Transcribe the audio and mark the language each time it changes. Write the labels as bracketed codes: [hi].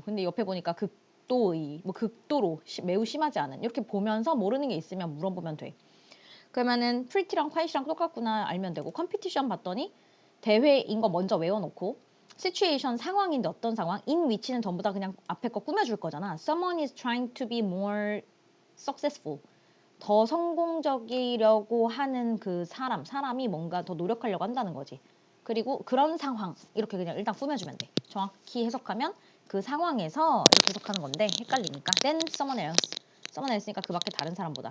[ko] 근데 옆에 보니까 극도의, 뭐 극도로 매우 심하지 않은. 이렇게 보면서 모르는 게 있으면 물어보면 돼. 그러면은 pretty랑 quite랑 똑같구나 알면 되고 컴피티션 봤더니 대회인 거 먼저 외워놓고 situation 상황인데 어떤 상황? in which는 전부 다 그냥 앞에 거 꾸며줄 거잖아. [en] Someone is trying to be more successful. [ko] 더 성공적이려고 하는 그 사람이 뭔가 더 노력하려고 한다는 거지. 그리고 그런 상황 이렇게 그냥 일단 꾸며주면 돼. 정확히 해석하면 그 상황에서 이렇게 해석하는 건데 헷갈리니까 [en] then someone else [ko] 니까 그 밖에 다른 사람보다.